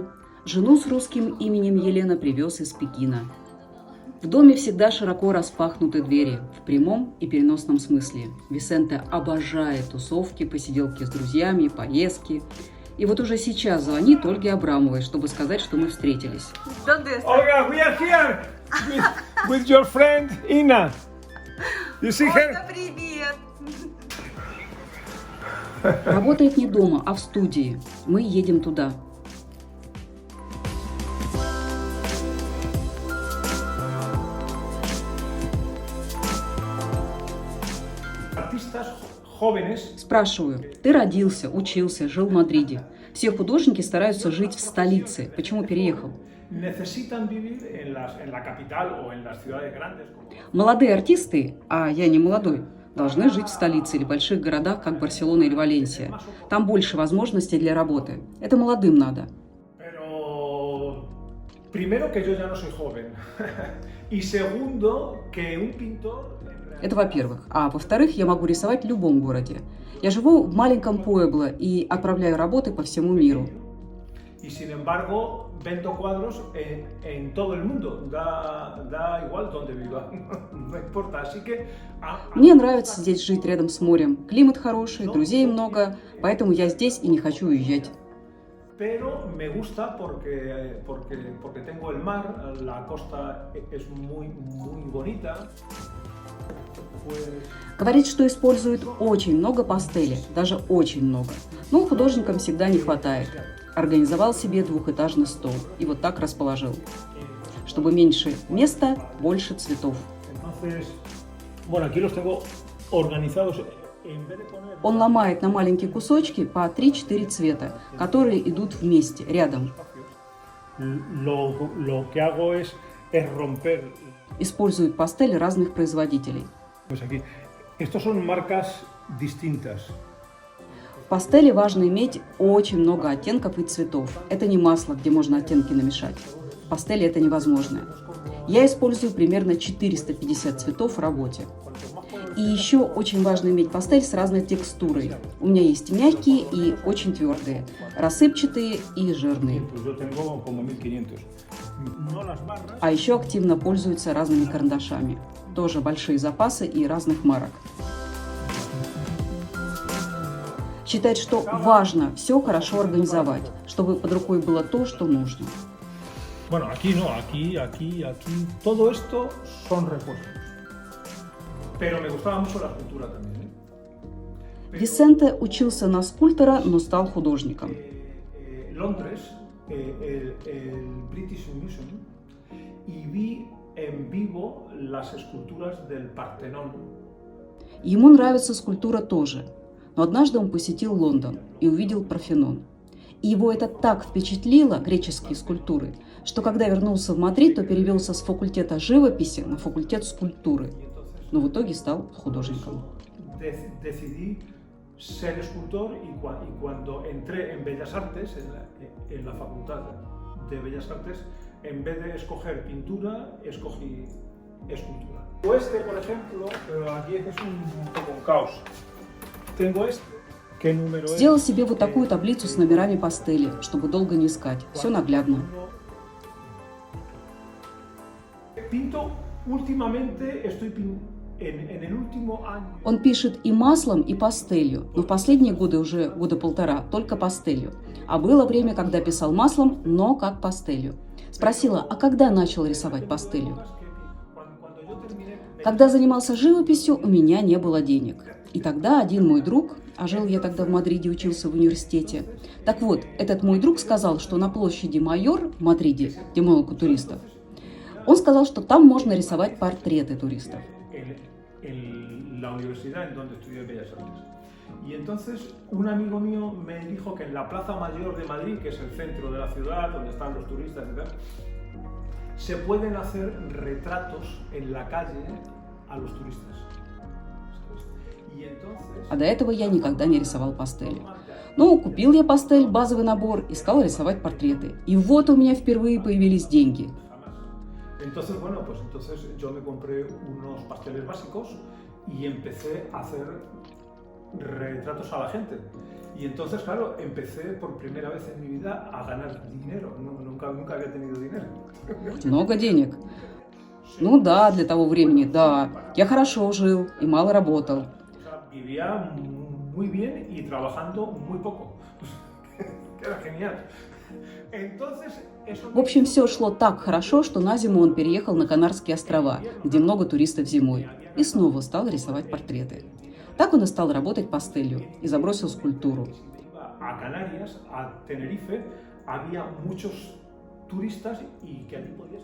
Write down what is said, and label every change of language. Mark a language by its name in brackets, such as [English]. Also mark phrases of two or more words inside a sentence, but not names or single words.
[Russian] Жену с русским именем Елена привез из Пекина. В доме всегда широко распахнуты двери, в прямом и переносном смысле. Висенте обожает тусовки, посиделки с друзьями, поездки. И вот уже сейчас звонит Ольге Абрамовой, чтобы сказать, что мы встретились. [English] Olga, we are here with your friend Inna. You see her? [Russian] Ольга, привет! Работает не дома, а в студии. Мы едем туда. [Spanish] Artistas jóvenes [Russian] Спрашиваю, ты родился, учился, жил в Мадриде. Все художники стараются жить в столице. Почему переехал? [Spanish] necesitan vivir en la capital o en las ciudades grandes. [Russian] Молодые артисты, а я не молодой, должны жить в столице или больших городах, как Барселона или Валенсия. Там больше возможностей для работы. Это молодым надо. [Spanish] Pero primero que yo ya no soy joven y segundo que un pintor [Russian] Это во-первых. А во-вторых, я могу рисовать в любом городе. Я живу в маленьком Пуэбло и отправляю работы по всему миру. [Spanish] y sin embargo vendo cuadros en todo el mundo, da igual donde viva, no importa, así que [Russian] Мне нравится здесь жить рядом с морем. Климат хороший, друзей много, поэтому я здесь и не хочу уезжать. [Spanish] pero me gusta porque tengo el mar, la costa es muy bonita. [Russian] Говорит, что использует очень много пастели, даже очень много. Но художникам всегда не хватает. Организовал себе двухэтажный стол и вот так расположил. Чтобы меньше места, больше цветов. [Spanish] Entonces, bueno, aquí los tengo organizados. [Russian] Он ломает на маленькие кусочки по 3-4 цвета, которые идут вместе, рядом. [Spanish] Lo que hago es romper. [Russian] Использует пастели разных производителей. [Spanish] Pues aquí, estos son marcas distintas. [Russian] В пастели важно иметь очень много оттенков и цветов. Это не масло, где можно оттенки намешать. В пастели это невозможно. Я использую примерно 450 цветов в работе. И еще очень важно иметь пастель с разной текстурой. У меня есть мягкие и очень твердые, рассыпчатые и жирные. [Spanish] Pues yo tengo como 1500. No las barras. [Russian] А еще активно пользуются разными карандашами. Тоже большие запасы и разных марок. Считает, что важно все хорошо организовать, чтобы под рукой было то, что нужно. [Spanish] Bueno, aquí no, aquí. Todo esto son repuestos. Pero me gustaba mucho la escultura también. [Russian] Висенте учился на скульптора, но стал художником. [Spanish] Londres, el British Museum, y vi en vivo las esculturas del Partenón. [Russian] Ему нравится скульптура тоже, но однажды он посетил Лондон и увидел Парфенон. И его это так впечатлило, греческие скульптуры, что когда вернулся в Мадрид, то перевелся с факультета живописи на факультет скульптуры. Но в итоге стал художником. [Spanish] Decidí ser escultor y cuando entré en Bellas Artes, en la Facultad de Bellas Artes, en vez de escoger pintura, escogí escultura. Este, por ejemplo, pero aquí es un poco un caos. Tengo este. ¿Qué número es? [Russian] Сделал себе вот такую таблицу с номерами пастели, чтобы долго не искать. Все наглядно. [Spanish] Pinto últimamente, estoy en el último año. [Russian] Он пишет и маслом, и пастелью, но в последние годы, уже года полтора, только пастелью. А было время, когда писал маслом, но как пастелью. Спросила, а когда начал рисовать пастелью? Когда занимался живописью, у меня не было денег. И тогда один мой друг, а жил я тогда в Мадриде, учился в университете. Так вот, этот мой друг сказал, что на площади Майор в Мадриде, где много туристов, он сказал, что там можно рисовать портреты туристов. [Spanish] En la universidad en donde estudié Bellas Artes. Y entonces un amigo mío me dijo que en la Plaza Mayor de Madrid, que es el centro de la ciudad, donde están los turistas y tal, se pueden hacer retratos en la calle a los turistas. Y entonces... [Russian] А до этого я никогда не рисовал пастели. Ну, купил я пастель, базовый набор, и стал рисовать портреты. И вот у меня впервые появились деньги. [Spanish] Entonces, bueno, pues entonces yo me compré unos pasteles básicos y empecé a hacer retratos a la gente. Y entonces, claro, empecé por primera vez en mi vida a ganar dinero. Nunca había tenido dinero. [Russian] Много денег. Ну да, для того времени, да. Я хорошо жил и мало работал. [Spanish] O sea, vivía muy bien y trabajando muy poco. Era genial. Entonces, eso... [Russian] В общем, все шло так хорошо, что на зиму он переехал на Канарские острова, где много туристов зимой, и снова стал рисовать портреты. Так он и стал работать пастелью и забросил скульптуру. [Spanish] A Canarias, a Tenerife, había muchos turistas y que allí podías...